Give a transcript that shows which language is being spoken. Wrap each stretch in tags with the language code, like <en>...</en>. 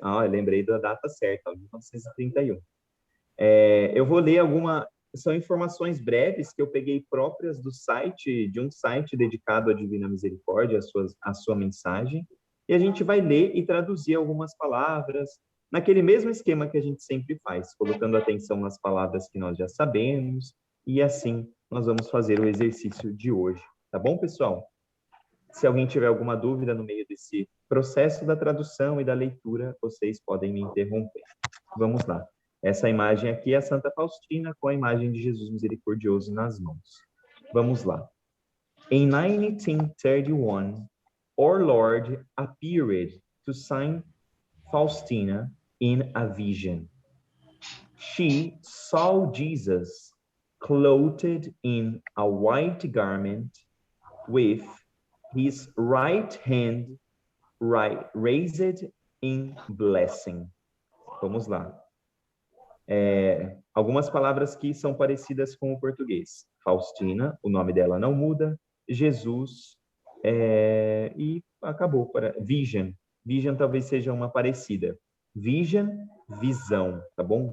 <pt>Eu lembrei da data certa, 1931. Eu vou ler são informações breves que eu peguei próprias de um site dedicado à Divina Misericórdia, a sua mensagem, e a gente vai ler e traduzir algumas palavras, naquele mesmo esquema que a gente sempre faz, colocando atenção nas palavras que nós já sabemos, e assim nós vamos fazer o exercício de hoje. Tá bom, pessoal? Se alguém tiver alguma dúvida no meio desse processo da tradução e da leitura, vocês podem me interromper. Vamos lá. Essa imagem aqui é a Santa Faustina com a imagem de Jesus misericordioso nas mãos. Vamos lá.</pt> <en>In 1931, our Lord appeared to Saint Faustina in a vision. She saw Jesus clothed in a white garment with his right hand raised in blessing.</en> <pt>Vamos lá. Algumas palavras que são parecidas com o português. Faustina, o nome dela não muda. Jesus, e acabou. Vision. Vision talvez seja uma parecida. Vision, visão, tá bom?</pt>